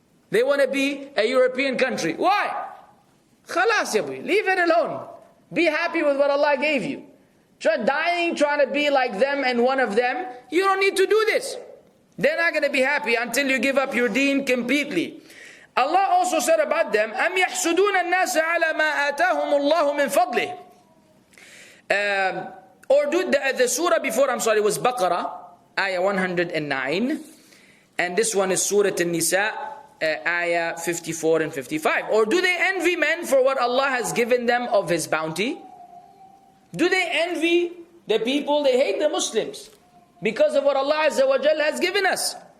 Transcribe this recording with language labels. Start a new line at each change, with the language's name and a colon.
English: They want to be a European country. Why? Khalas ya boy. Leave it alone. Be happy with what Allah gave you. Trying to be like them and one of them. You don't need to do this. They're not going to be happy until you give up your deen completely. Allah also said about them,
Arabic: أَمْ يَحْسُدُونَ النَّاسَ عَلَى مَا آتَاهُمُ اللَّهُ مِنْ فَضْلِهِ.
English: Or do the surah before, was Baqarah, ayah 109. And this one is Surah An-Nisa, ayah 54 and 55. Or do they envy men for what Allah has given them of His bounty? Do they envy the people? They hate the Muslims because of what Allah Azza wa Jal has given us.